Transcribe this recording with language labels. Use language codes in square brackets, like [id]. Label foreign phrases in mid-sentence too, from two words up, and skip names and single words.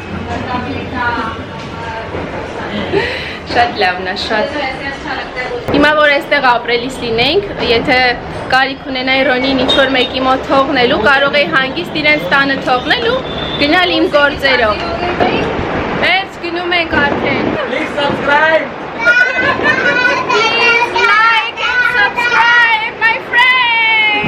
[hy] Շատ լավն է, շատ։ Հիմա որ այստեղ ապրելիս լինենք, եթե կարիք ունենայի Ռոնին ինչ-որ մեկի մոտ թողնելու, կարող էի հանգիստ իրենց տանը թողնելու, գնալ իմ գործերով։ Վերջ գնում ենք արդեն։ [en] Please subscribe. Please like and subscribe, my friend.